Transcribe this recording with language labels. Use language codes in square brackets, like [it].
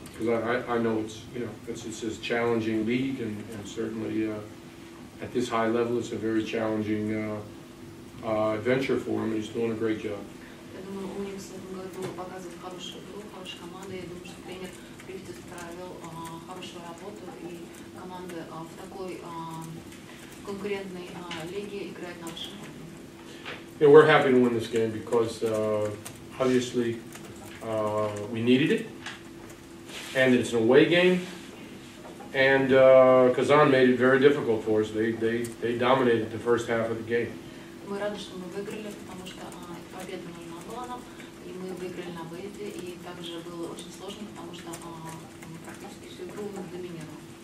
[en] Because I know it's a challenging league, and certainly at this high level it's a very challenging adventure for him, and he's doing a great job. [ru] Я думаю, UNICS в этом году показывает хорошую игру, хорошая команда. Я думаю, что тренер Прivkidis провел хорошую работу, и команда в такой конкурентной лиге играет на высшем уровне. [en] Yeah, we're happy to win this game because obviously we needed it, and it's an away game, and Kazan made it very difficult for us. They dominated the first half of the game. [ru] Мы рады, что мы выиграли, потому что победа нужна была нам, и мы выиграли на выезде, и также было очень сложно, потому что практически всю игру мы доминировали.